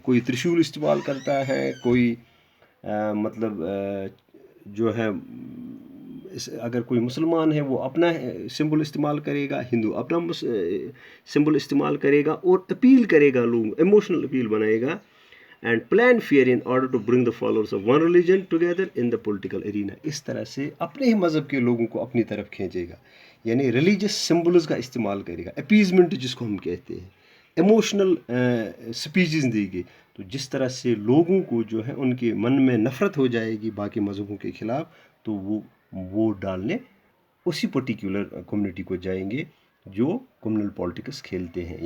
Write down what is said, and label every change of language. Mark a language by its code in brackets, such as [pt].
[ur] کوئی ترشول استعمال کرتا ہے, کوئی مطلب جو ہے اگر کوئی مسلمان ہے وہ اپنا سمبل استعمال کرے گا, ہندو اپنا سمبل استعمال کرے گا اور اپیل کرے گا, لوگوں ایموشنل اپیل بنائے گا. [en] And plan fair in order to bring the followers of one religion together in the political arena. [ur] اس طرح سے اپنے ہی مذہب کے لوگوں کو اپنی طرف کھینچے گا, یعنی ریلیجس سمبلز کا استعمال کرے گا, اپیزمنٹ جس کو ہم کہتے ہیں, ایموشنل سپیچز دے گی. تو جس طرح سے لوگوں کو جو ہے ان کے من میں نفرت ہو جائے گی باقی مذہبوں کے خلاف, تو وہ ووٹ ڈالنے اسی پرٹیکولر کمیونٹی کو جائیں گے جو کمیونل پالیٹکس کھیلتے ہیں.